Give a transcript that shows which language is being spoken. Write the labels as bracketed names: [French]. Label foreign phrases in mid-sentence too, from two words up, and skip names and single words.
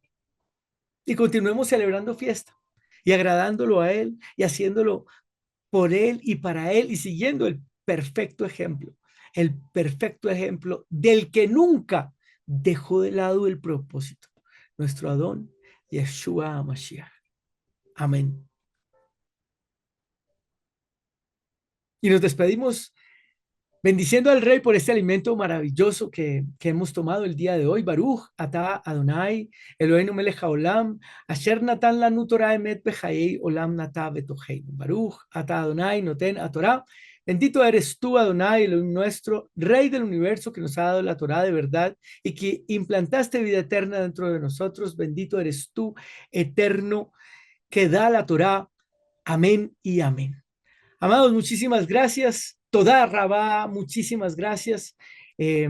[Spanish] Y continuemos celebrando fiesta y agradándolo a Él y haciéndolo por Él y para Él y siguiendo el perfecto ejemplo del que nunca dejó de lado el propósito, nuestro Adón Yeshua Mashiach. Amén. Y nos despedimos bendiciendo al Rey por este alimento maravilloso que hemos tomado el día de hoy. [Hebrew] ברוך אתה אדוני אלוהינו מלך העולם אשר נתן לנו תורה אמת בחיי עולם נטע בתוכנו. ברוך אתה אדוני נותן התורה. [Spanish] Bendito eres tú, Adonai, Elohim nuestro, Rey del universo, que nos ha dado la Torah de verdad y que implantaste vida eterna dentro de nosotros. Bendito eres tú, eterno, que da la Torah. Amén y amén. Amados, muchísimas gracias. [Hebrew] תודה רבה, [Spanish] muchísimas gracias.